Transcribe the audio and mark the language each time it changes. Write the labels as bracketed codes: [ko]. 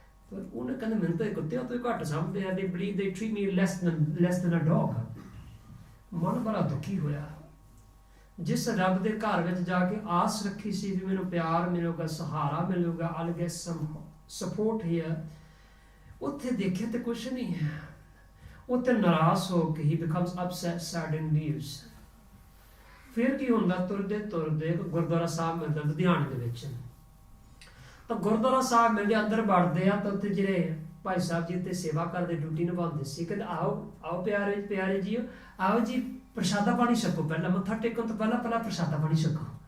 [pa] ਪਰ ਉਹਨੇ ਕਹਿੰਦੇ ਮੈਨੂੰ ਤਾਂ ਕੁੱਤਿਆਂ ਤੋਂ ਘੱਟ ਸਮਝਦੇ ਆ, [en] they believe they treat me less than a dog। [pa] ਮਨ ਬੜਾ ਦੁਖੀ ਹੋਇਆ। ਜਿਸ ਰੱਬ ਦੇ ਘਰ ਵਿੱਚ ਜਾ ਕੇ ਆਸ ਰੱਖੀ ਸੀ ਵੀ ਮੈਨੂੰ ਪਿਆਰ ਮਿਲੂਗਾ, ਸਹਾਰਾ ਮਿਲੂਗਾ, [en] I'll get some support here, [pa] ਉੱਥੇ ਦੇਖਿਆ ਤੇ ਕੁਛ ਨਹੀਂ ਹੈ। ਉੱਥੇ ਨਾਰਾਜ਼ ਹੋ ਕੇ [en] he becomes upset, sad and leaves। [pa] ਫਿਰ ਕੀ ਹੁੰਦਾ, ਤੁਰਦੇ ਤੁਰਦੇ ਗੁਰਦੁਆਰਾ ਸਾਹਿਬ ਮਿਲਦਾ ਲੁਧਿਆਣੇ ਦੇ ਵਿੱਚ। ਤਾਂ ਗੁਰਦੁਆਰਾ ਸਾਹਿਬ ਮਿਲਦੇ ਅੰਦਰ ਵੜਦੇ ਆ ਤਾਂ ਉੱਥੇ ਜਿਹੜੇ ਭਾਈ ਸਾਹਿਬ ਜੀ ਤੇ ਸੇਵਾ ਕਰਦੇ, ਡਿਊਟੀ ਨਿਭਾਉਂਦੇ ਸੀ, ਕਹਿੰਦੇ ਆਓ ਪਿਆਰੇ ਜੀ, ਆਓ ਜੀ ਪ੍ਰਸ਼ਾਦਾ ਪਾਣੀ ਛਕੋ, ਪਹਿਲਾਂ ਮੱਥਾ ਟੇਕਣ ਤੋਂ ਪਹਿਲਾਂ ਪ੍ਰਸ਼ਾਦਾ ਪਾਣੀ ਛਕੋ।